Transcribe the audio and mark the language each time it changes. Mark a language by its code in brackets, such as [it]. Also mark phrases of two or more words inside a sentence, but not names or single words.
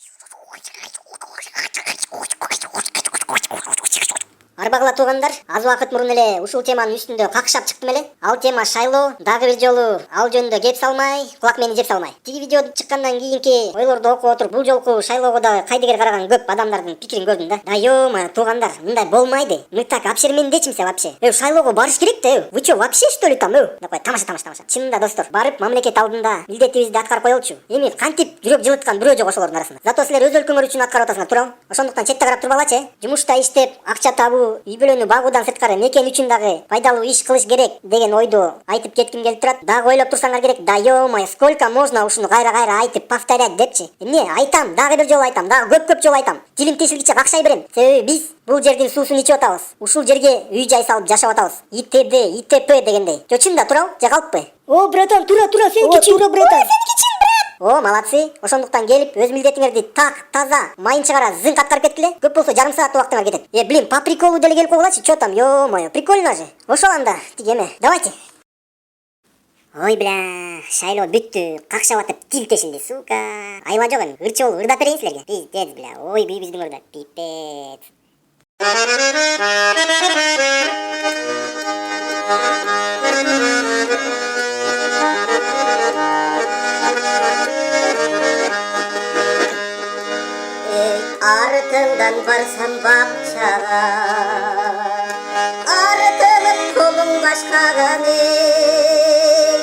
[ky] Арбагыла туугандар, аз убакыт мурун эле ушул теманын үстүндө какшап чыктым эле. Ал тема шайлоо. Дагы бир жолу ал жөнүндө кеп салмай, кулак мени жеп салмай. Тиги видео чыккандан кийинки ойлорду окуп отуруп, бул жолку шайлоого дагы кайдыгер караган көп адамдардын пикирин көрдүм да. [ru] Да ё-моё, [ky] туугандар, мындай болмайды. [ru] Мы так обширмендечимся вообще. [ky] Шайлоого барыш керек да. [ru] Вы чё, вообще что ли там? Такой тамаша. [ky] Чынында достор, барып мамлекет алдында милдетибизди аткарып коелучу. Эми кантип жүрөк жылыткан бирөө жок ошолордун арасында. Зато силер өз өлкөңөр үчүн аткарып атасыңар, туурабы? Ошондуктан четте карап турбагылачы. Жумушта иштеп, акча табуу, үй бүлөнү багуудан сырткары мекен үчүн дагы пайдалуу иш кылыш керек деген ойду айтып кетким келип турат. Дагы ойлоп турсаңар керек. [ru] Да ё-моё, сколько можно [ky] ушуну кайра айтып повторять депчи. Эмне айтам, дагы бир жолу айтам, дагы көп жолу айтам. Тилим тешилгиче какшай берем. Себеби биз бул жердин суусун ичип атабыз. Ушул жерге үй жай салып жашап атабыз. ИТД, ИТП дегендей. Жо чында турабы? Же калппы? О, братан, тура, сен кичин, братан. Сен кичин, брат. О, молодцы. Ошондуктан келип өз милдетиңерди так, таза, майын чыгара зынк аткарып кеткиле. Көп болсо жарым саат убактыңар кетет. Блин, [ru] по приколу [ky] деле келип койгулачы. [ru] Чё там? Ё-моё, прикольно же. [ky] Ошол анда, тиги эме. Давайте. Ой, бля, шайлоо бүттү. Какшап атып тил тешилди, сука. Айла жок эми. Ырчы болуп ырдап берейин силерге. [ru] Пиздец, бля. [ky] Ой, бүйүбүздүн ырда. Пипец. Артыңдан барсам бакчага, артылып колуң башкаган эй.